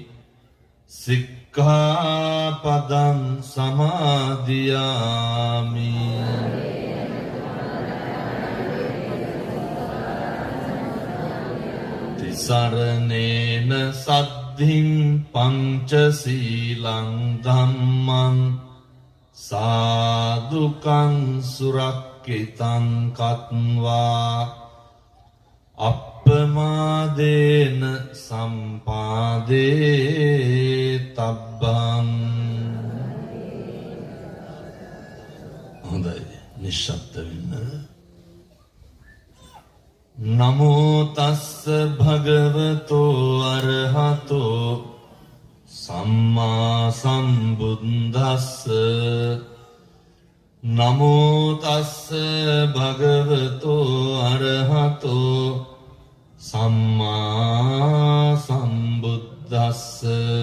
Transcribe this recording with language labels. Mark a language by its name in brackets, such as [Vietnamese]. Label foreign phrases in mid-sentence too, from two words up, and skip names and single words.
[Pali] sikkhapadam samadhiyami Saranena saddhim panchasilang dhammam sadhukam surakkitam katva appamadena sampade tabbam [Sinhala] හොඳයි නිශ්ශබ්ද වෙන්න [Pali] Namo tassa bhagavato arahato samma sambuddhassa Namo tassa bhagavato arahato samma sambuddhassa